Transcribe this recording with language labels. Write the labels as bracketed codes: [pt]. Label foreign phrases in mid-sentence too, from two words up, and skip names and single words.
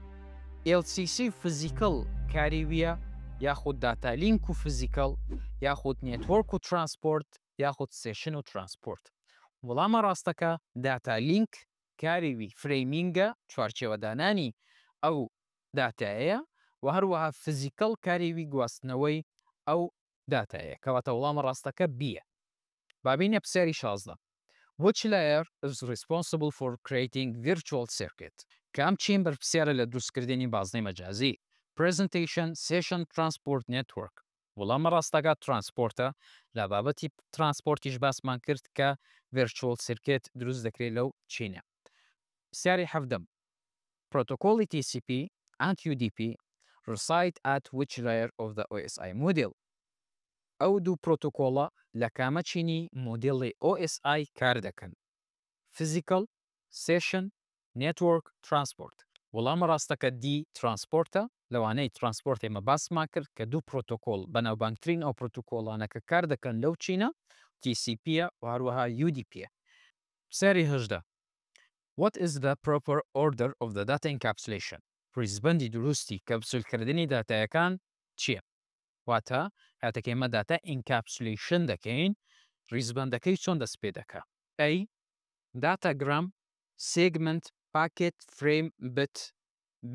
[ckb] LCC فیزیکەڵ کاریویە، یاخود داتالینک و فیزیکەڵ، یاخود نێتوۆرک و ترانسپۆرت، یاخود سێشن و ترانسپۆرت. وەڵامە ڕاستەکە داتالینک کاریوی فرێمینگە، چوارچێوەدانانی ئەو داتایەیە، و هەروەها فیزیکەڵ کاریوی گواستنەوەی ئەو داتایە، کەواتە وەڵامە ڕاستەکە بیە. بابینە پرسیاری 16. [en] Which layer is responsible for creating virtual circuit؟ [ckb] کام چین بەرپرسیارە لە دروستکردنی بازنەی مەجازی؟ [en] Presentation, Session, Transport, Network. [ckb] وەڵامە ڕاستەکە ترانسپۆرتە. لە بابەتی ترانسپۆرتیش باسمان کرد کە [en] virtual circuit [ckb] دروست دەکرێت لەو چینە. پرسیاری 17. [en] Protocol TCP and UDP reside at which layer of the OSI model؟ [ckb] ئەو دوو پرۆتۆکۆڵە لە کامە چینی مۆدێڵی OSI کار دەکەن؟ [en] Physical, Session, Network, Transport. [ckb] وەڵامە ڕاستەکە دی ترانسپۆرتە. لەوانەی ترانسپۆرت ئێمە باسمان کرد کە دوو پرۆتۆکۆڵ بەناوبانگترین ئەو پرۆتۆکۆڵانە کە کار دەکەن لەو چینە TCPە و هەروەها UDPە. پرسیاری 18. [en] What is the proper order of the data encapsulation؟ [ckb] ڕیزبەندی دروستی کەپسولکردنی داتایەکان چییە؟ واتە کاتێک ئێمە [en] data encapsulation [ckb] دەکەین، ڕیزبەندەکەی چۆن دەست پێ دەکا؟ [en] A. datagram, segment, packet, frame, bit. B.